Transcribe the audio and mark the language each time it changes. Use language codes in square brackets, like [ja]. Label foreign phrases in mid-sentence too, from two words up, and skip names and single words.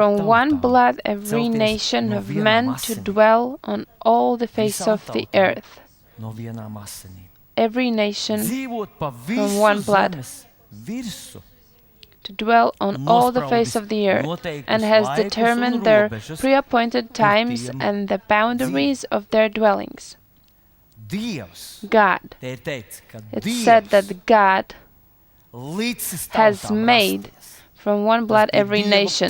[en] from one [lv] tautām [en] blood every [lv] celties [en] nation [lv] no [en] of [lv] vienām [en] men to [lv] asinīm. [en] dwell on all the face [lv] Visām [en] of the [lv] tautām [en] earth. [lv] no vienām asinīm. [en] Every nation [lv] Dzīvot pa visu [en] one blood. [lv] zemes virsu. [en] to dwell on all the face of the earth, and has determined their pre-appointed times and the boundaries of their dwellings. God. It's said that God has made from one blood every nation.